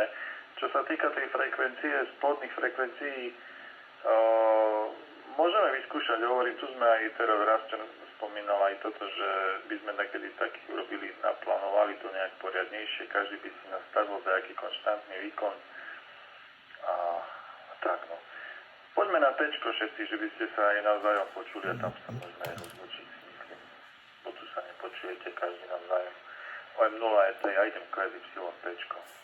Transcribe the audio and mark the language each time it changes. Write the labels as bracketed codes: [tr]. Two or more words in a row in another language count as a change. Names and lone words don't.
[sk] Čo sa týka tej frekvencie, spodných frekvencií, môžeme vyskúšať, hovorím, tu sme aj teraz raz spomínal aj toto, že by sme takedy taký urobili, naplánovali to nejak poriadnejšie, každý by si nastavil nejaký konštantný výkon a tak no. Poďme na T-čko všetci, že by ste sa aj navzájom počuli a tam sa môžeme aj rozlučiť, myslím. Bo tu sa nepočujete každý navzájom. OM0 ET, ja idem KSY T-čko.